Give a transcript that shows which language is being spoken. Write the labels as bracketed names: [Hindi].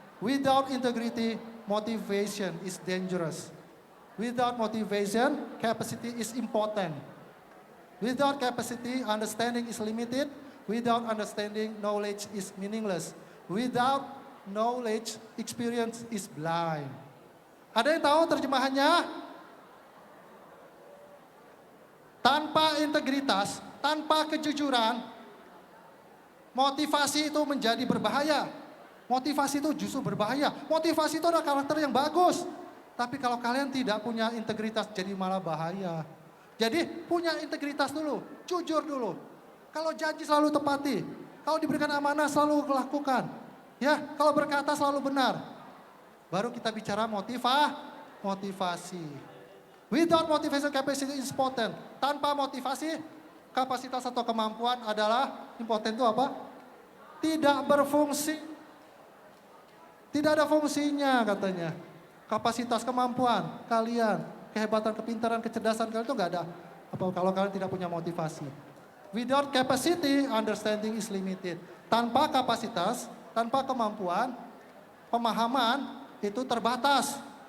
[English] Without integrity, motivation is dangerous. Without motivation, capacity is important. Without capacity, understanding is limited. Without understanding, knowledge is meaningless. Without knowledge, experience is blind. [Indonesian] Ada yang tahu terjemahannya? Tanpa integritas, tanpa kejujuran, motivasi itu menjadi berbahaya. Motivasi itu justru berbahaya. Motivasi itu adalah karakter yang bagus. Tapi kalau kalian tidak punya integritas, jadi malah bahaya. Jadi punya integritas dulu, jujur dulu. Kalau janji selalu tepati, kalau diberikan amanah selalu lakukan. Ya, kalau berkata selalu benar. Baru kita bicara motivasi. [English] Without motivation, capacity is important. [Indonesian] Tanpa motivasi, kapasitas atau kemampuan adalah impotent itu apa? Tidak berfungsi. Tidak ada fungsinya katanya. Kapasitas, kemampuan kalian, kehebatan, kepintaran, kecerdasan kalian itu nggak ada. Apa kalau kalian tidak punya motivasi? [English] Without capacity, understanding is limited. [Indonesian] Tanpa kapasitas, tanpa kemampuan, pemahaman itu terbatas.